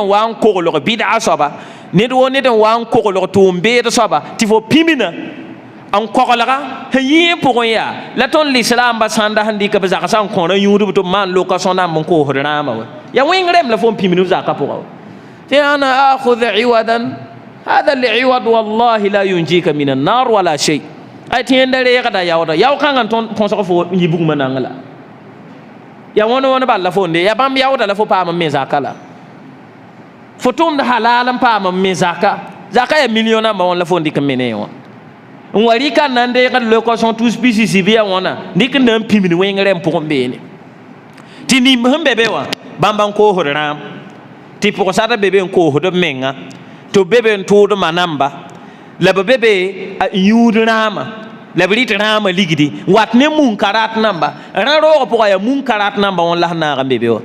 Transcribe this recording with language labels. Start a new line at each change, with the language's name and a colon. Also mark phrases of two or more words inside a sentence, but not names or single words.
Mossi: wa n koglg bɩd'a soaba ned woo ned n wa n koglg tʋʋm beed soaba tɩ fo pimina n koglga sẽn yɩẽ pʋgẽ yaa la tõnd lislaambã sãnda sẽn dɩka b zagsã n kõra yũudb tɩ b maan lokason namba n koosd rãama wa yaa wẽng rem la fo n pimd b zakã pʋga wa tɩ
Arabic: أنا آخذ عوضا هذا العوض والله لا ينجيك من النار ولا شيء
Mossi: ay tɩ yẽnda reegda yaooda yao-kãngã n tõnd põsg fo n yɩ bugmã nang la yaa wõn bal la fo n de yaa bãmb yaooda la fo paam n me zakã la fo tʋmd halal n paam n me zakã yaa million namba wõn la fo n dɩk n me ne wã n wa rɩka n na n deegd location tous pisisi bɩ yaa wõna dɩk n na n pimd wẽng rem pʋgẽ beene tɩ nim sẽn be be wã bãmb n koosd rãam tɩ pʋgsada be be n koosd b menga tɩ b be be n tʋʋdmã namba la b be be n yũud rãama la b rɩt rãamã ligdi n wat ne munkarat namba rã roogã pʋga yaa munkarat namba wõn la sẽn naag n be be wa